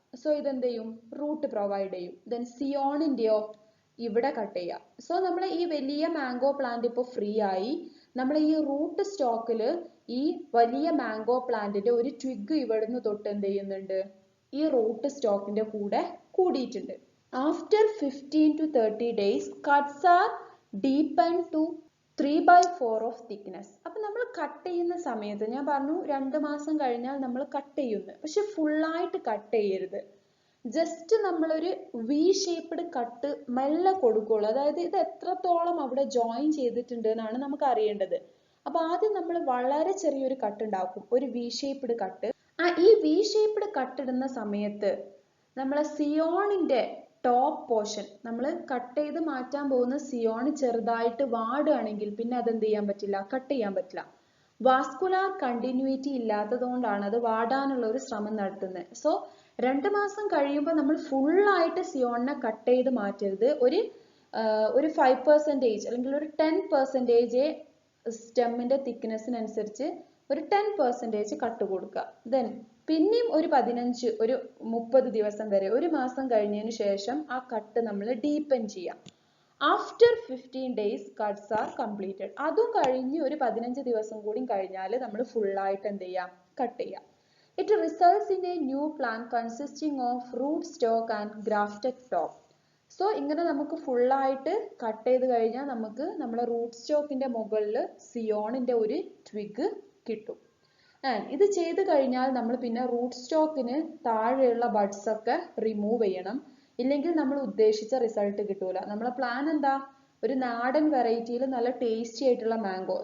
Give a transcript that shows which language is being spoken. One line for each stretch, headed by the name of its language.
Malayalam: So ഇതെന്ത് ചെയ്യും, root provide ചെയ്യും. ദെൻ സിയോണിന്റെയോ ഇവിടെ കട്ട് ചെയ്യാം. സോ നമ്മൾ ഈ വലിയ മാംഗോ പ്ലാന്റ് ഇപ്പോൾ ഫ്രീ ആയി. നമ്മൾ ഈ റൂട്ട് സ്റ്റോക്കിൽ ഈ വലിയ മാംഗോ പ്ലാന്റിന്റെ ഒരു ട്വിഗ് ഇവിടുന്ന് തൊട്ട് എന്ത് ചെയ്യുന്നുണ്ട്, ഈ റൂട്ട് സ്റ്റോക്കിന്റെ കൂടെ കൂടിയിട്ടുണ്ട്.
English: After 15 to 30 days cuts are deepened to 3/4 of thickness.
Malayalam: അപ്പൊ നമ്മൾ കട്ട് ചെയ്യുന്ന സമയത്ത് ഞാൻ പറഞ്ഞു 2 മാസം കഴിഞ്ഞാൽ നമ്മൾ കട്ട് ചെയ്യുന്നു. പക്ഷെ ഫുള്ളായിട്ട് കട്ട് ചെയ്യരുത്. ജസ്റ്റ് നമ്മളൊരു വി ഷേപ്പ്ഡ് കട്ട് മെല്ലെ കൊടുക്കുള്ളൂ. അതായത് ഇത് എത്രത്തോളം അവിടെ ജോയിൻ ചെയ്തിട്ടുണ്ട് എന്നാണ് നമുക്ക് അറിയേണ്ടത്. അപ്പൊ ആദ്യം നമ്മൾ വളരെ ചെറിയൊരു കട്ട് ഉണ്ടാക്കും, ഒരു വി ഷേപ്പ്ഡ് കട്ട്. ഈ വി ഷേപ്പ്ഡ് കട്ട് ഇടുന്ന സമയത്ത് നമ്മളെ സിയോണിന്റെ ടോപ്പ് പോർഷൻ നമ്മൾ കട്ട് ചെയ്ത് മാറ്റാൻ പോകുന്ന സിയോൺ ചെറുതായിട്ട് വാടുകയാണെങ്കിൽ പിന്നെ അതെന്ത് ചെയ്യാൻ പറ്റില്ല, കട്ട് ചെയ്യാൻ പറ്റില്ല. വാസ്കുലാർ കണ്ടിന്യൂറ്റി ഇല്ലാത്തതുകൊണ്ടാണ് അത് വാടാനുള്ള ഒരു ശ്രമം നടത്തുന്നത്. സോ 2 മാസം കഴിയുമ്പോൾ നമ്മൾ ഫുള്ളായിട്ട് സിയോണിനെ കട്ട് ചെയ്ത് മാറ്റരുത്. ഒരു 5% അല്ലെങ്കിൽ ഒരു 10% സ്റ്റെമ്മിന്റെ തിക്നെസ്സിനനുസരിച്ച് ഒരു 10% കട്ട് കൊടുക്കുക. ദെൻ പിന്നെയും ഒരു 30 ദിവസം വരെ, ഒരു മാസം കഴിഞ്ഞതിന് ശേഷം ആ കട്ട് നമ്മൾ ഡീപ്പൻ ചെയ്യാം.
English: After 15 days cuts are completed.
Malayalam: അതും കഴിഞ്ഞ് ഒരു 15 ദിവസം കൂടി കഴിഞ്ഞാൽ നമ്മൾ ഫുള്ളായിട്ട് എന്ത് ചെയ്യാം, കട്ട് ചെയ്യാം.
English: It results in a new plant consisting of root stock and grafted top.
Malayalam: So ഇങ്ങനെ നമുക്ക് ഫുള്ളായിട്ട് കട്ട് ചെയ്ത് കഴിഞ്ഞാൽ നമുക്ക് നമ്മുടെ റൂട്ട് സ്റ്റോക്കിന്റെ മുകളിൽ സിയോണിന്റെ ഒരു ട്വിഗ് കിട്ടും. ഇത് ചെയ്ത് കഴിഞ്ഞാൽ നമ്മൾ പിന്നെ റൂട്ട് സ്റ്റോക്കിന് താഴെയുള്ള ബഡ്സ് ഒക്കെ റിമൂവ് ചെയ്യണം. ഇല്ലെങ്കിൽ നമ്മൾ ഉദ്ദേശിച്ച റിസൾട്ട് കിട്ടൂല. നമ്മളെ പ്ലാൻ എന്താ, ഒരു നാടൻ വെറൈറ്റിയിൽ നല്ല ടേസ്റ്റി ആയിട്ടുള്ള മാംഗോ.